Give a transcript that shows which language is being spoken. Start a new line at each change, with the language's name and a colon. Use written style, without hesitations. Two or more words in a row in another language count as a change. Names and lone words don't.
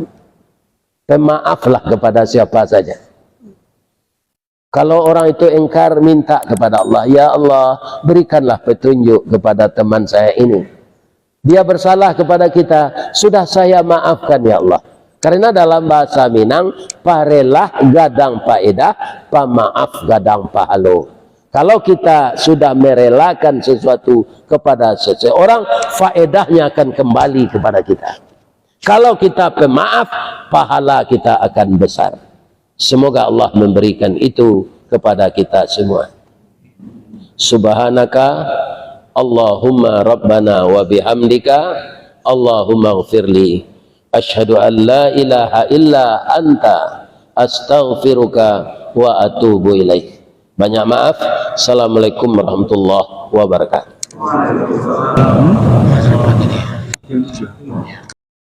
Indonesian: Pemaaflah kepada siapa saja. Kalau orang itu ingkar, minta kepada Allah, ya Allah, berikanlah petunjuk kepada teman saya ini. Dia bersalah kepada kita, sudah saya maafkan ya Allah. Karena dalam bahasa Minang,
Minangkabau: parelah gadang paedah, pamaaf gadang pahalo.
Indonesian: Kalau kita sudah merelakan sesuatu kepada seseorang, faedahnya akan kembali kepada kita. Kalau kita pemaaf, pahala kita akan besar. Semoga Allah memberikan itu kepada kita semua.
Arabic: سبحانك اللهم ربنا وبحمدك اللهم اغفر لي أشهد أن لا إله إلا أنت أستغفرك وأتوب إليك.
Indonesian: Banyak maaf.
Arabic: السلام عليكم ورحمة الله وبركاته.